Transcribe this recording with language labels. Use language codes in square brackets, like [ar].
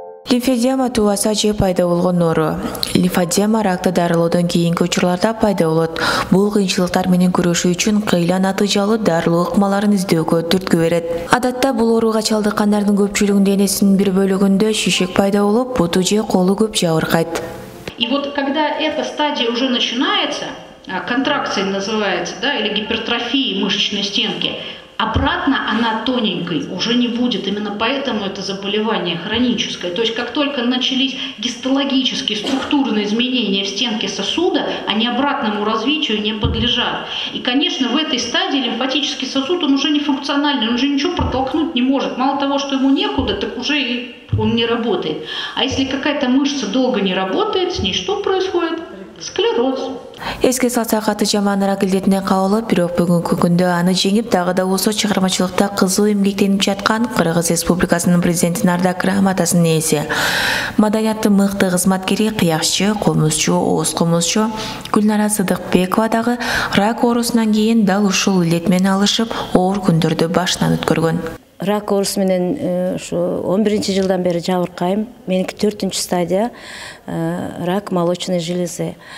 [ky] Лимфодема туаса же пайда болгон оору. Лимфодема ракты дарылоодон кийинки учурларда пайда болот. Бул кыйынчылыктар менен күрөшүү үчүн кыйла натыйжалуу дарылоо ыкмаларын издөөгө түрткү берет. Адатта бул ооруга чалдыккандардын көпчүлүгүнүн денесинин бир бөлүгүндө шишик пайда болуп, буту же колу көп жабыркайт. [ru] И вот когда эта стадия уже начинается, контракция называется, да, или гипертрофия мышечной стенки, обратно она тоненькой уже не будет, именно поэтому это заболевание хроническое. То есть как только начались гистологические структурные изменения в стенке сосуда, они обратному развитию не подлежат. И, конечно, в этой стадии лимфатический сосуд, он уже не функциональный, он уже ничего протолкнуть не может. Мало того, что ему некуда, так уже и он не работает. А если какая-то мышца долго не работает, с ней что происходит? Склероз. [ky] Эске салсак аты жаман рак илдетине кабылып, бирок бүгүнкү күндө аны жеңип, дагы да болсо чыгармачылыкта кызуу эмгектенип жаткан Кыргыз Республикасынын президентинин ардак грамотасынын ээси. Маданияттын мыкты кызматкери, кыякчы, комузчу, ооз комузчу Гүлнара Сыдыкбекова дагы рак оорусунан кийин дал ушул илдет менен алышып, оор күндөрдү башынан өткөргөн. Рак оорусу менен ушу 11-жылдан бери жабыркайм. Меники 4-чү [ru] стадия рак молочной железы.